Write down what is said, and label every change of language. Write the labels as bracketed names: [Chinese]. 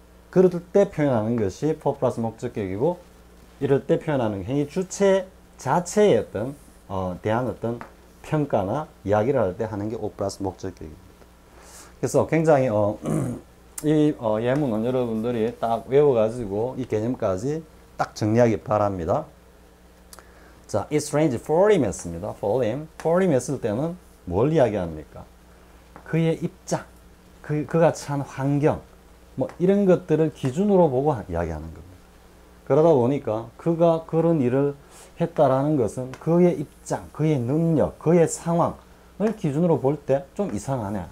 [Korean] 그럴 때 표현하는 것이 for 플러스 목적격이고 이럴 때 표현하는 행위 주체 자체의 어떤 대한 어떤 평가나 이야기를 할 때 하는 게 o 플러스 목적격입니다. 그래서 굉장히 이 예문은 여러분들이 딱 외워가지고 이 개념까지 딱 정리하기 바랍니다. 자, [English] it's strange for him [Korean] 했습니다. [English] for him [Korean] 했을 때는 뭘 이야기합니까? 그의 입장, 그가 처한 환경, 뭐 이런 것들을 기준으로 보고 이야기하는 겁니다. 그러다 보니까 그가 그런 일을 했다라는 것은 그의 입장, 그의 능력, 그의 상황을 기준으로 볼 때 좀 이상하네.